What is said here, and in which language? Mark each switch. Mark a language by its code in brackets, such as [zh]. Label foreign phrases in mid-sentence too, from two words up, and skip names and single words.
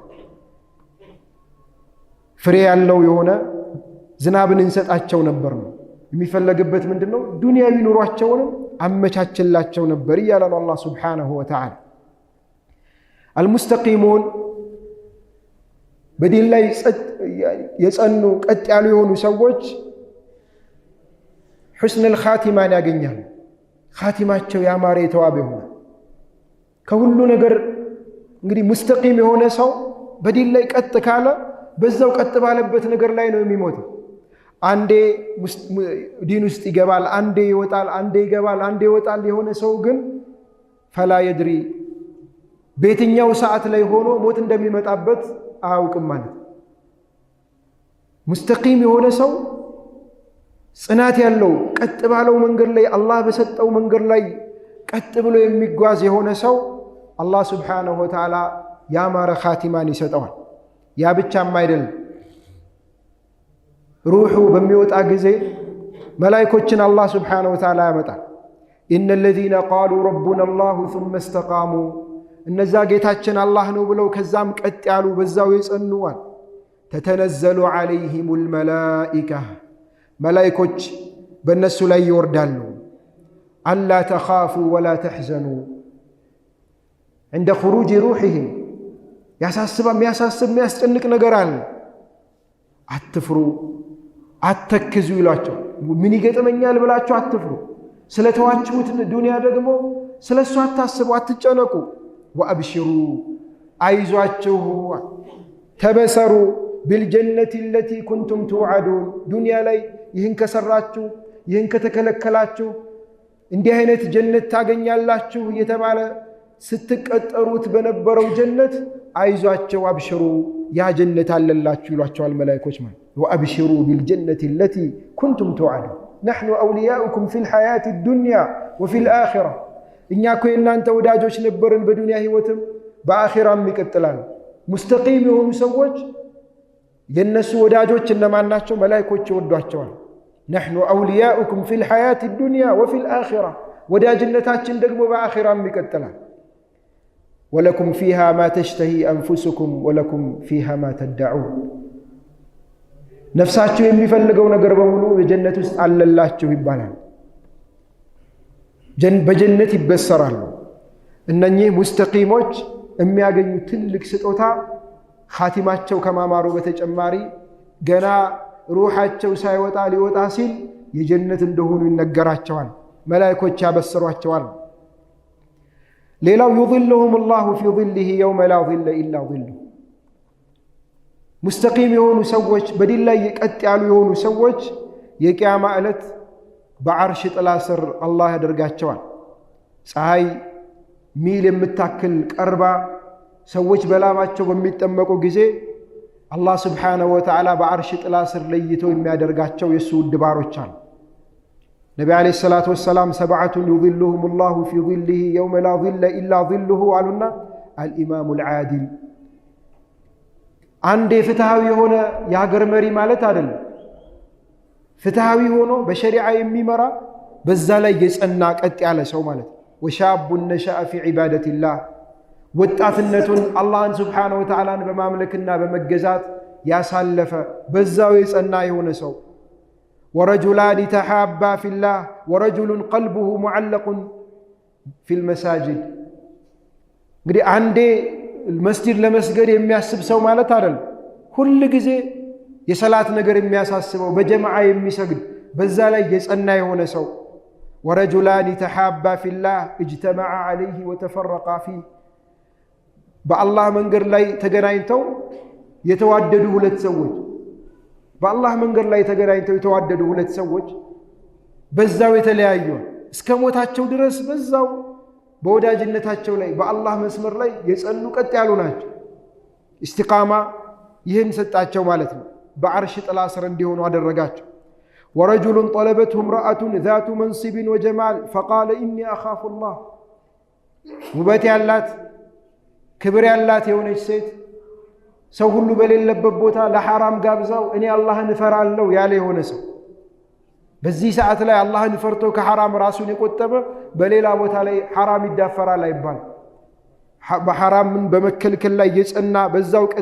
[am] ፍሬ ያለው የሆነ ዝናብን እንሰጣቸው ነበር ነው የሚፈለግበት ምንድነው ዱንያዊ ኑሯቸውን አመቻችላቸው ነበር ይላል አላህ [ar] سبحانه وتعالى [am] المستقيمون በዲን ላይ የጸኑ ቀጥ ያሉ የሆኑ ሰዎች [ar] حسن الخاتمة [am] ያገኛሉ ኻቲማቸው ያማረ የተዋበ ይሆናል ከሁሉ ነገር እንግዲህ ሙስተቂም የሆነ ሰው በዲን ላይ ቀጥ ካለ በዛው ቀጥ ባለበት ነገር ላይ ነው የሚሞተው አንዴ ዲን ውስጥ ይገባል አንዴ ይወጣል አንዴ ይገባል አንዴ ይወጣል የሆነ ሰው ግን [ar] فلا يدري [am] በየትኛው ሰዓት ላይ ሆኖ ሞት እንደሚመጣበት አያውቅም ማለት ሙስተቂም የሆነ ሰው ጽናት ያለው ቀጥ ባለው መንገድ ላይ አላህ በሰጠው መንገድ ላይ ቀጥ ብሎ የሚጓዝ የሆነ ሰው አላህ [ar] سبحانه وتعالى [am] ያማረ ኻቲማን ይሰጠዋል ያ ብቻም አይደለም ሩሑ በሚወጣ ጊዜ መላእክቶችን አላህ [ar] سبحانه وتعالى [am] ያመጣል [ar] إن الذين قالوا ربنا الله ثم استقاموا [am] እነዛ ጌታችን አላህ ነው ብለው ከዛም ቀጥ ያሉ በዛው ይጸኑዋል [ar] تتنزل عليهم الملائكة [am] መላእክቶች በእነሱ ላይ ይወርዳሉ [ar] ألا تخافوا ولا تحزنوا عند خروج روحهم [am] ያሳስብ የሚያስጨንቅ ነገር አለ አትፍሩ አትተክዙ ይላቸው ምን ይገጥመኛል ብላችሁ አትፍሩ ስለተዋችሁት ዱንያ ደግሞ ስለሱ አታስቡ አትጨነቁ وأبشروا አይዟችሁ ተበሰሩ [ar] بالجنة التي كنتم توعدون [am] ዱንያ ላይ ይህን ከሰራችሁ ይህን ከተከለከላችሁ እንዲህ አይነት ጀነት ታገኛላችሁ እየተባለ ስትቀጠሩት በነበረው ጀነት አይዟችሁ አብሽሩ ያ ጀነት አለላችሁ ይሏቸዋል መላእክቶች ማለት [ar] وأبشروا بالجنة التي كنتم توعدون نحن أولياؤكم في الحياة الدنيا وفي الآخرة [am] እኛ እኮ እናንተ ወዳጆች ነበርን በዱንያ ህይወትም በአኺራም ይቀጥላል ሙስተቂም የሆኑ ሰዎች የነሱ ወዳጆች እነማን ናቸው መላእክቶች ይወዷቸዋል [ar] نحن أولياؤكم في الحياة الدنيا وفي الآخرة [am] ወዳጅነታችን ደግሞ በአኺራም ይቀጥላል [ar] ولكم فيها ما تشتهي أنفسكم ولكم فيها ما تدعون [am] ነፍሳችሁ የሚፈልገው ነገር በሙሉ በጀነት ውስጥ አለላችሁ ይባላል በጀነት ይበሰራሉ እነኚህ ሙስተቂሞች የሚያገኙ ትልቅ ስጦታ ኻቲማቸው ከማማሩ በተጨማሪ ገና ሩሃቸው ሳይወጣ ሊወጣ ሲል የጀነት እንደሆኑ ይነገራቸዋል መላእክቶች ያበስሯቸዋል ሌላው [ar] يظلهم الله في ظله يوم لا ظل إلا ظله [am] ሙስተቂም የሆኑ ሰዎች በዲን ላይ ቀጥ ያሉ የሆኑ ሰዎች የቂያማ ዕለት በአርሽ ጥላ ስር አላህ ያደርጋቸዋል ፀሐይ ሚል የምታክል ቀርባ ሰዎች በላባቸው በሚጠመቁ ጊዜ አላህ [ar] سبحانه وتعالى [am] በአርሽ ጥላ ስር ለይቶ የሚያደርጋቸው የሱ ድባሮች አሉ ነብዩ [ar] عليه الصلاة والسلام سبعة يظلهم الله في ظله يوم لا ظل إلا ظله [am] አሉና [ar] الإمام العادل [am] አንድ ፍትሃዊ የሆነ የሀገር መሪ ማለት አይደለም ፍትሃዊ ሆኖ በሸሪዓ የሚመራ በዛ ላይ የጸና ቀጥ ያለ ሰው ማለት [ar] وشاب نشأ في عبادة الله [am] ወጣትነቱን አላህን [ar] سبحانه وتعالى [am] በማምለክና በመገዛት ያሳለፈ በዛው የጸና የሆነ ሰው [ar] ورجلان تحابا في الله ورجل قلبه معلق في المساجد [am] እንግዲህ አንዴ መስጂድ ለመስገድ የሚያስብ ሰው ማለት አይደል ሁሉ ጊዜ የሰላት ነገር የሚያሳስበው በጀማዓ የሚሰግድ በዛ ላይ የጸና የሆነ ሰው [ar] ورجلان تحابا في الله اجتمعا عليه وتفرقا فيه [am] በአላህ መንገድ ላይ ተገናኝተው የተዋደዱ ሁለት ሰዎች በአላህ መንገድ ላይ ተገናኝተው የተዋደዱ ሁለት ሰዎች በዛው የተለያዩ እስከ ሞታቸው ድረስ በዛው በወዳጅነታቸው ላይ በአላህ መስመር ላይ የጸኑ ቀጥ ያሉ ናቸው ኢስቲቃማ ይህን ሰጣቸው ማለት ነው በአርሽ ጥላ ስር እንዲሆኑ አደረጋቸው [ar] ورجل طلبته امرأة ذات منصب وجمال فقال إني أخاف [am] الله ውበት ያላት ክብር ያላት የሆነች ሴት ሰው ሁሉ በሌለበት ቦታ ለሐራም ጋብዛው እኔ አላህን እፈራለሁ ያለ የሆነ ሰው በዚህ ሰዓት ላይ አላህን ፈርቶ ከሐራም ራሱን የቆጠበ በሌላ ቦታ ላይ ሐራም ይዳፈራል አይባል። በሐራምን በመከልከል ላይ የጸና በዛው ቀጥ